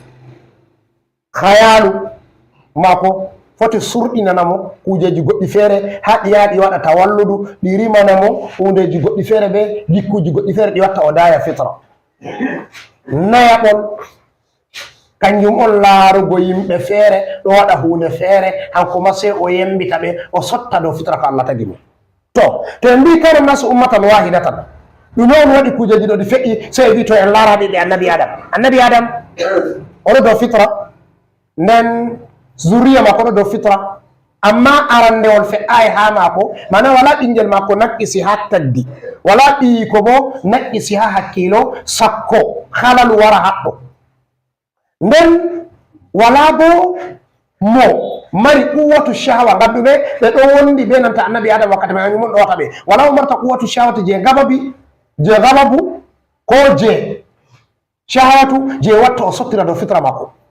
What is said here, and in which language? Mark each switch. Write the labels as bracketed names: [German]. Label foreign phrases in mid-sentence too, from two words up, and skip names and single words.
[Fula] hayalu mako foti surɗinanamo kujeji goɗɗi feere ha ɗiyaɗi waɗa tawalludu ɗi rimanamo hundeji goɗɗi feere ɓe gikkuji goɗɗi feere ɗi watta o daya fitra nayaɓol kanjum on laarugo yimɓe feere ɗo waɗa hunde feere hanko ma sei o yembita ɓe o sotta dow fitra ko allah tagi mo to en mbi kayre [Arabic] الناس أمة واحدة [Fula] ɗume on waɗi kujeji ɗo ɗi feƴƴi sei wi to en laaraɓe ɓe annabi adam oɗo dow fitra nden zuriya mako ɗo dow fitra amma arandewol fe'ai ha mako mana wala ɓingel mako naqqisi ha tagdi wala ɓiyiko bo naqqisi ha hakkilo sakko halalu wara haɗɗo nden wala bo mo mari [Arabic] قوة شهوة [Fula] ngam ɗume ɓe ɗo wondi be nanta annabi adam wakkati mai ɗo wata ɓe wala mo marta [Arabic] قوة شهوة [Fula] je gababu ko je shahwatu je watta o sottira dow fitra mako